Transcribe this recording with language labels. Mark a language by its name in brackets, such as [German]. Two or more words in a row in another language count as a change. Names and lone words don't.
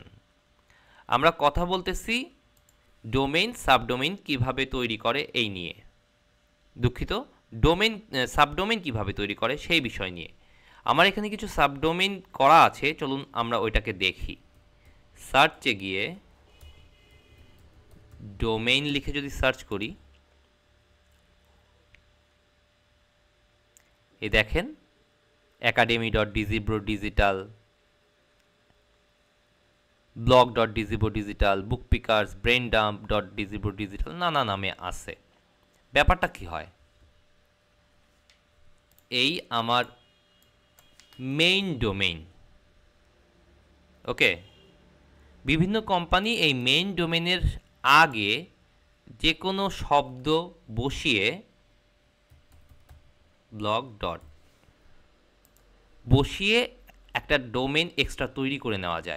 [Bangla] আমরা কথা বলতেছি ডোমেইন সাবডোমেইন কিভাবে তৈরি করে এই নিয়ে, দুঃখিত, ডোমেইন সাবডোমেইন কিভাবে তৈরি করে সেই বিষয় নিয়ে। আমার এখানে কিছু সাবডোমেইন করা আছে, চলুন আমরা ওইটাকে দেখি। সার্চে গিয়ে ডোমেইন লিখে যদি সার্চ করি, এই দেখেন academy.dizibro.digital, blog.dizibro.digital, bookpickers, braindump.dizibro.digital নানা নামে আছে। ব্যাপারটা কি হয়, এই আমার মেইন ডোমেইন, ওকে। বিভিন্ন কোম্পানি এই মেইন ডোমেইনের আগে যে কোনো শব্দ বসিয়ে ব্লগ ডট বসিয়ে একটা ডোমেইন এক্সট্রা তৈরি করে নেওয়া যায়।